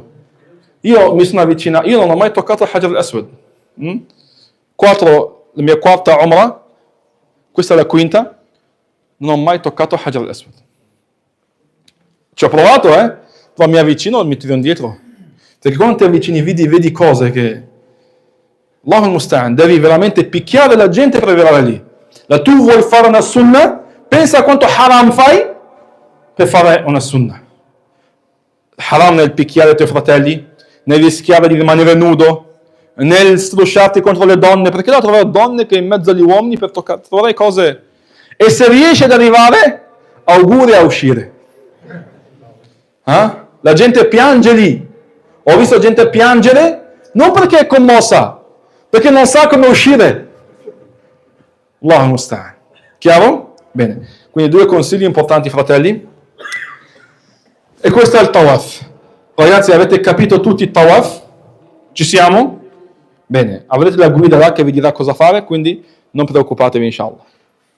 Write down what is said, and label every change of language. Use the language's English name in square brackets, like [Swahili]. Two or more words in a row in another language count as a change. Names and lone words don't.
[Italian] Io mi sono avvicinato, io non ho mai toccato il Hajar al-Aswad. La mia quarta Umrah, questa è la quinta, non ho mai toccato il Hajar al-Aswad. Ci ho provato, però mi avvicino e mi tiro indietro. Perché quando ti avvicini vedi cose che... [Arabic] الله المستعان, [Italian] devi veramente picchiare la gente per arrivare lì. Tu vuoi fare una sunnah, pensa a quanto haram fai per fare una sunnah. Haram nel picchiare i tuoi fratelli, nel rischiare di rimanere nudo, nel strusciarti contro le donne, perché là trovare donne che in mezzo agli uomini per trovare cose. E se riesci ad arrivare, auguri a uscire. La gente piange lì. Ho visto gente piangere non perché è commossa, perché non sa come uscire. [Arabic] الله مستعان. [Italian] Chiaro? Bene. Quindi 2 consigli importanti, fratelli. E questo è il tawaf. Ragazzi, avete capito tutti il tawaf? Ci siamo? Bene. Avrete la guida là che vi dirà cosa fare, quindi non preoccupatevi, inshallah.